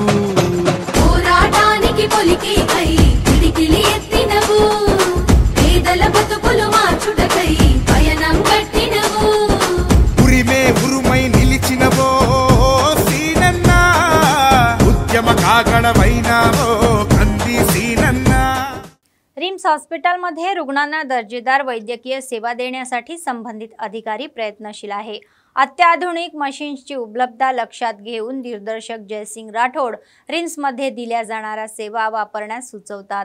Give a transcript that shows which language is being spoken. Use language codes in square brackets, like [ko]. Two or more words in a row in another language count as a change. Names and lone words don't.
[te] పోరాటానికి పొలికే కై పిడికిలి ఎత్తినవు, పేదల బ్రతుకుల మార్చుటకై పయనం గట్టినవు, ఉరిమే ఉరుమై నిలిచినవో సీనన్న, ఉద్యమ కాగడవైనావో కంది సీనన్న। [mr] रिम्स हॉस्पिटलमध्ये रुग्णांना दर्जेदार वैद्यकीय सेवा देण्यासाठी संबंधित अधिकारी प्रयत्नशील आहे अत्याधुनिक मशीन्सची उपलब्धता लक्षात घेऊन दिग्दर्शक जयसिंग राठोड रिम्समध्ये दिल्या जाणाऱ्या सेवा वापरण्यास सुचवतात.